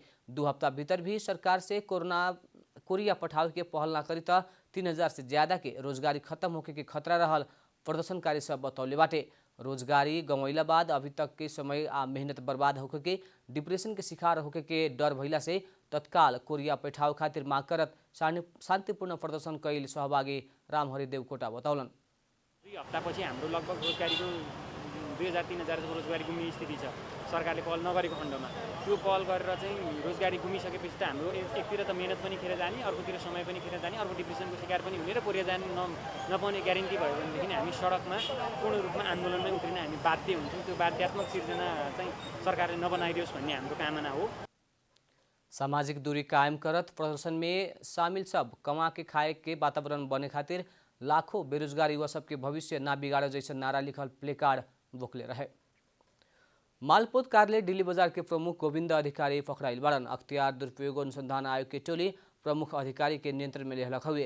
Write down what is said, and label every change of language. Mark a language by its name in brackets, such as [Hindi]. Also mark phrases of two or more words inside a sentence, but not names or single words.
[Bhojpuri] 2 हफ्ता भीतर भी सरकार से कोरिया पठावे के पहल ना करी त 3000 से ज्यादा के रोजगारी खत्म होके के खतरा रहल प्रदर्शनकारी सब बतौले बाटे। रोजगारी गंवैला बाद अभी तक के समय आ मेहनत बर्बाद होके के डिप्रेशन के शिकार होके के डर भइला से तत्काल कोरिया पठाव खातिर माग करत शान्तिपूर्ण प्रदर्शन कैल सहभागी रामहरि देवकोटा बतौलन। [Nepali] 2 हप्तापछि हाम्रो लगभग रोजगारीको 2000-3000 रोजगारी गुम्ने स्थिति छ। सरकारले पहल नगरेको खण्डमा त्यो पहल गरेर चाहिँ रोजगारी गुमिसकेपछि त हाम्रो एकतिर त मेहनत पनि खेर जाने, अर्कोतिर समय पनि खेर जाने, अर्को डिप्रेसनको शिकार पनि हुने र कोरिया जान नपाउने ग्यारेन्टी भयो भनेदेखि हामी सडकमा पूर्ण रूपमा आन्दोलनमै उत्रिन हामी बाध्य हुन्छौँ। त्यो बाध्यात्मक सिर्जना चाहिँ सरकारले नबनाइदियोस् भन्ने हाम्रो कामना हो। [Bhojpuri] सामाजिक दूरी कायम करत प्रदर्शन में शामिल सब कमा के खाए के वातावरण बने खातिर लाखों बेरोजगार युवा सबके भविष्य ना बिगाड़े जैसे नारा लिखल प्ले कार्ड बोकले रहे। मालपोत कार्यालय दिल्ली बजार के प्रमुख गोविंद अधिकारी पकड़ाइल बाड़न। अख्तियार दुरुपयोग अनुसंधान आयोग के टोली प्रमुख अधिकारी के नियंत्रण में लेहलक हुए।